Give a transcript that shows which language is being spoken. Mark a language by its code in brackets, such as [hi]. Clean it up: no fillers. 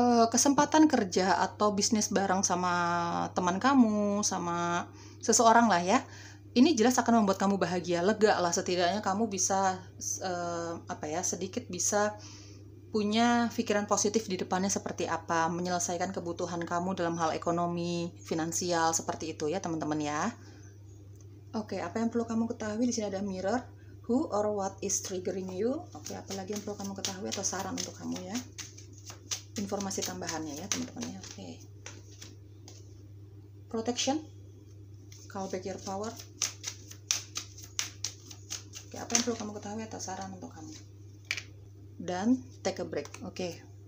[id] Kesempatan kerja atau bisnis bareng sama teman kamu, sama seseorang lah ya, ini jelas akan membuat kamu bahagia, lega lah, setidaknya kamu bisa sedikit bisa punya pikiran positif di depannya seperti apa, menyelesaikan kebutuhan kamu dalam hal ekonomi, finansial, seperti itu ya teman-teman ya. Oke, apa yang perlu kamu ketahui di sini ada [en] mirror, who or what is triggering you. [id] Oke, apa lagi yang perlu kamu ketahui atau saran untuk kamu ya, informasi tambahannya ya teman-teman ya. Oke. [en] Protection, call back your power. [id] Oke, apa yang perlu kamu ketahui atau saran untuk kamu. Dan [en] take a break. [id] Oke.